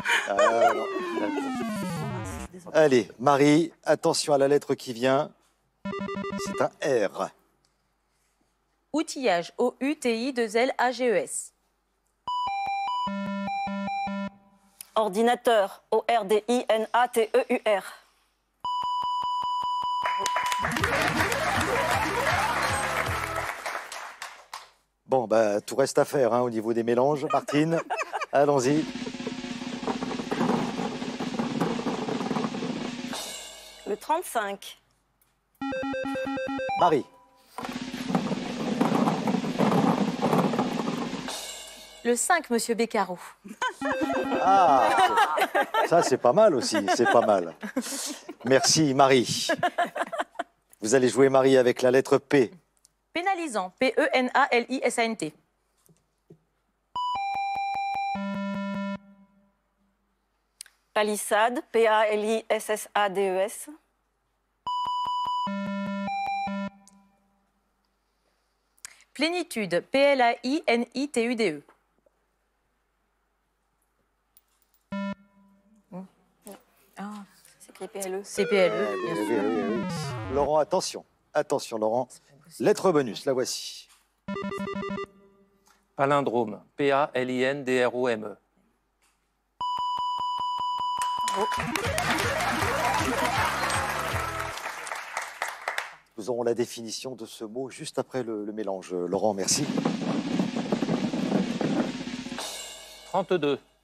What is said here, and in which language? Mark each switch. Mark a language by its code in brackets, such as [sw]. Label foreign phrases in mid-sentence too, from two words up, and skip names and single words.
[fr] Allez, Marie, attention à la lettre qui vient. C'est un R. Outillage, O-U-T-I-2-L-A-G-E-S. Ordinateur, O-R-D-I-N-A-T-E-U-R. Bon, tout reste à faire, hein, au niveau des mélanges. Martine, allons-y. Le 35. Marie. Le 5, Monsieur Beccaro. Ah, ça c'est pas mal aussi, c'est pas mal. Merci Marie. Vous allez jouer Marie avec la lettre P. Pénalisant, P-E-N-A-L-I-S-A-N-T. Palissade, P-A-L-I-S-S-A-D-E-S. Plénitude, P-L-A-I-N-I-T-U-D-E. C'est écrit P-L-E. C'est P-L-E, Oui, bien oui, sûr. oui, oui. Laurent, attention. Attention Laurent. Lettre bonus, la voici. Palindrome, P-A-L-I-N-D-R-O-M-E. Nous aurons la définition de ce mot juste après le mélange. Laurent, merci. 32.